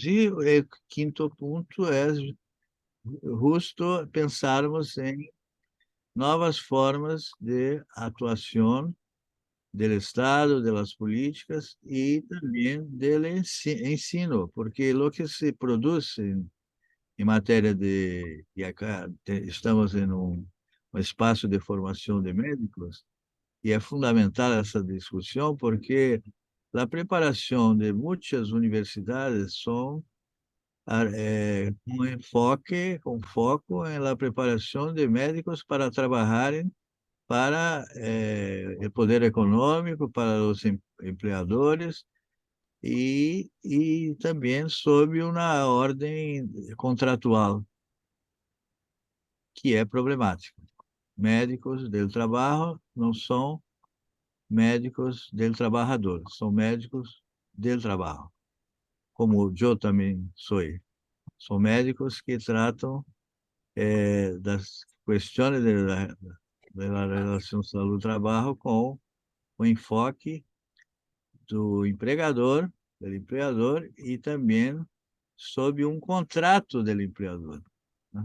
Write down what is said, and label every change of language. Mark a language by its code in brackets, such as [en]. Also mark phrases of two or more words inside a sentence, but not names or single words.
[pt] E o quinto ponto é justo pensarmos em novas formas de atuação do Estado, das políticas e também do ensino, porque o que se produz em matéria e acá estamos em um espaço de formação de médicos, [es] y es fundamental esa discusión porque la preparación de muchas universidades son un enfoque, con foco en la preparación de médicos para trabajar para el poder económico, para los empleadores y también sob una orden contratual [pt] que é problemática. Médicos del trabalho não são médicos [es] del trabajador, [pt] são médicos del trabalho, como eu também sou. São médicos que tratam das questões da relação saúde-trabalho com o enfoque do empregador e também sob um contrato do empregador, né?